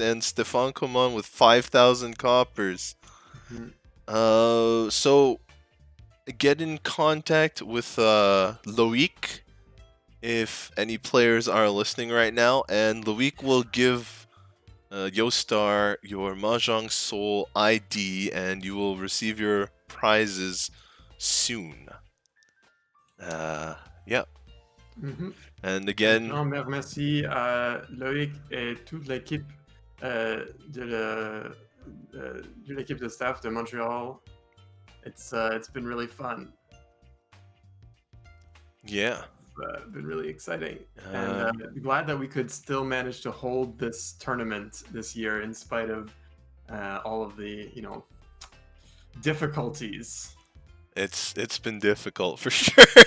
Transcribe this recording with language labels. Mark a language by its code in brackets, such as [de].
[en] And Stefan Coman with 5,000 coppers. So get in contact with Loic if any players are listening right now. And Loic will give Yostar your Mahjong Soul ID, and you will receive your prizes soon. Yeah. And again, [fr] Non, merci à Loïc et toute l'équipe de l'équipe de staff de Montreal. [en] It's been really fun. yeah. It's been really exciting, and glad that we could still manage to hold this tournament this year in spite of all of the difficulties. It's been difficult for sure.